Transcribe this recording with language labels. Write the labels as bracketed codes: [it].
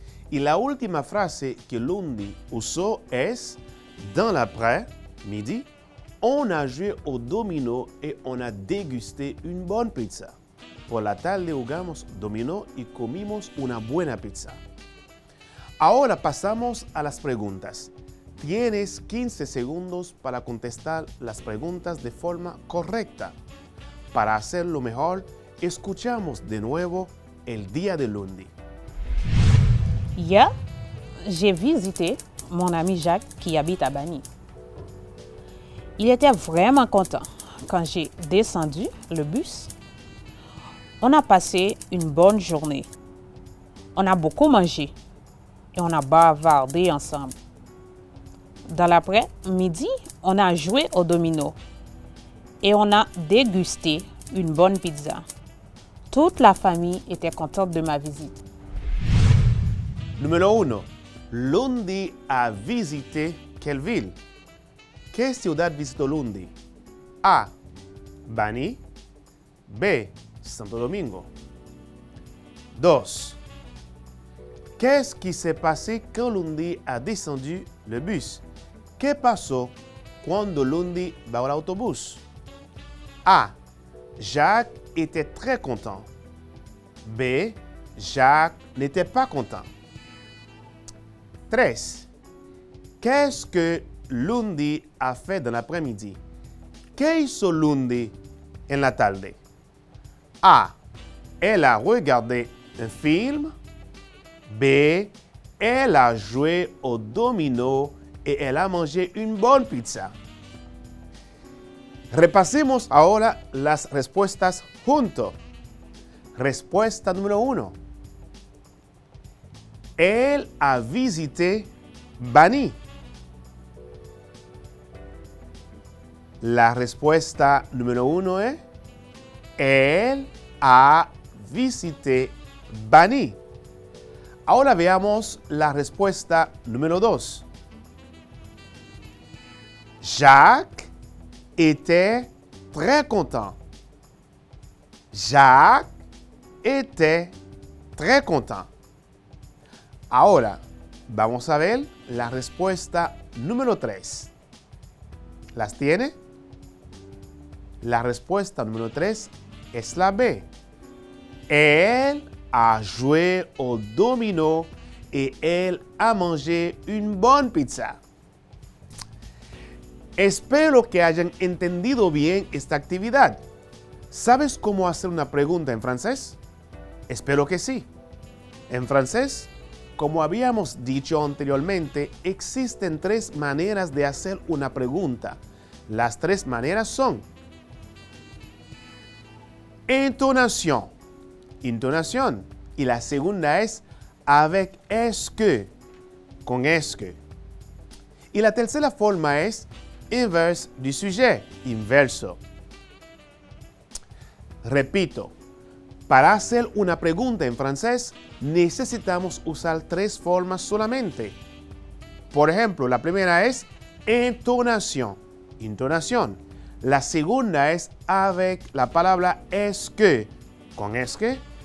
[es] Y la última frase que Lundi usó es [fr] dans l'après-midi, on a joué au domino et on a dégusté une bonne pizza. [es] Por la tarde jugamos dominó y comimos una buena pizza. Ahora pasamos a las preguntas. Tienes 15 segundos para contestar las preguntas de forma correcta. Para hacerlo mejor, escuchamos de nuevo el día de lundi. [fr] Hier, j'ai visité mon ami Jacques qui habite à Bani. Il était vraiment content quand j'ai descendu le bus. On a passé une bonne journée. On a beaucoup mangé et on a bavardé ensemble. Dans l'après-midi, on a joué au domino et on a dégusté une bonne pizza. Toute la famille était contente de ma visite. [es] Número 1. [fr] Lundi a visité quelle ville? [es] ¿Qué ciudad visitó Lundi? A. Bani. B. Santo Domingo. 2. [fr] Qu'est-ce qui s'est passé quand Lundi a descendu le bus? [es] ¿Qué pasó cuando Lundi bajó el autobús? A. [fr] Jacques était très content. B. Jacques n'était pas content. 3. Qu'est-ce que Lundi a fait dans l'après-midi? [es] ¿Qué hizo Lundi en la tarde? [fr] A. Elle a regardé un film. B. Elle a joué au domino et elle a mangé une bonne pizza. [es] Repasemos ahora las respuestas juntos. Respuesta número 1. [fr] Elle a visité Bani. [es] La respuesta número 1 es [fr] Elle a visité Bani. [es] Ahora veamos la respuesta número 2. [fr] Jacques était très content. Jacques était très content. [es] Ahora vamos a ver la respuesta número 3. ¿Las tiene? La respuesta número 3 es la B. [fr] Elle a joué au domino et elle a mangé une bonne pizza. [es] Espero que hayan entendido bien esta actividad. ¿Sabes cómo hacer una pregunta en francés? Espero que sí. En francés, como habíamos dicho anteriormente, existen 3 maneras de hacer una pregunta. Las 3 maneras son entonación, intonación, y la segunda es [fr] avec est-ce que, [es] con est-ce que. Y la tercera forma es [fr] inverse du sujet, [es] inverso. Repito, para hacer una pregunta en francés necesitamos usar 3 formas solamente. Por ejemplo, la primera es entonación, intonación. La segunda es avec la palabra est-ce que, con est-ce que.